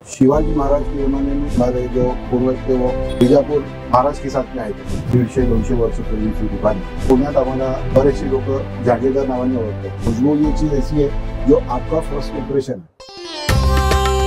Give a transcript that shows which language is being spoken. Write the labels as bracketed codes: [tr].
[hi] शिवाजी महाराज के जमाने में हमारे जो पूर्वज थे वो बीजापुर महाराज के साथ में आए थे। [mr] 150-200 वर्ष पूर्वीची दुकान पुण्यात आम्हाला बरेचसे लोक जागीरदार नावाने ओळखतात। [hi] खुशबू ये चीज ऐसी है जो आपका फर्स्ट इंप्रेशन है।